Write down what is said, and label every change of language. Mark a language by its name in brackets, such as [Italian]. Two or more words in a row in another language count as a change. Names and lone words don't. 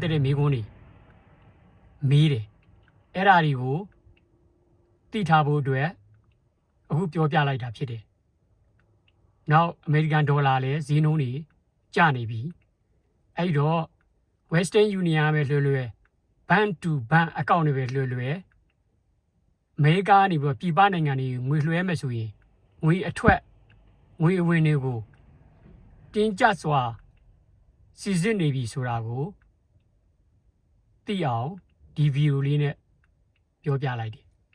[Burmese] သက်တဲ့မေးခွန်းတွေမေးတယ်အဲ့ဒါတွေကိုသိထားဖို့အတွက်အခုပြောပြလိုက်တာဖြစ်တယ် နောက်အမေရိကန်ဒေါ်လာလည်းဈေးနှုန်းတွေကျနေပြီအဲ့တော့ Western Union ပဲလွယ် [English] bank to bank account [Burmese] တွေပဲလွယ်အမေရိကကနေပြီးပြည်ပနိုင်ငံတွေငွေလွှဲမယ်ဆိုရင်ငွေအထွက်ငွေအဝင်တွေကိုတင်းကျပ်စွာစီစစ်နေပြီဆိုတာကိုသိအောင်ဒီဗီဒီယိုလေးနဲ့ပြောပြလိုက်တယ်